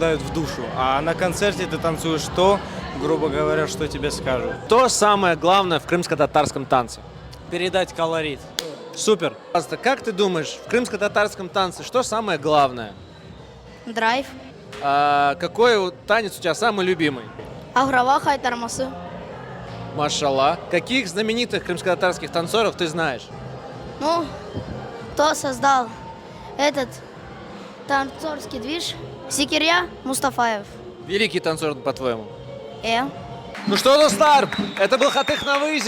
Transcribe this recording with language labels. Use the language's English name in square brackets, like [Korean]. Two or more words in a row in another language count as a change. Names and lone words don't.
[Russian] А на концерте ты танцуешь то, грубо говоря, что тебе скажут. Что самое главное в крымско-татарском танце? Передать колорит. Супер. Пожалуйста, как ты думаешь, в крымско-татарском танце что самое главное? Драйв. Какой танец у тебя самый любимый? Аграва хайтармасы. Машалла. Каких знаменитых крымско-татарских танцоров ты знаешь? Ну, кто создал этот танцорский движ? Зикирья Мустафаев. Великий танцор, по-твоему. Ну что, Достар, это был Хатых на выезде.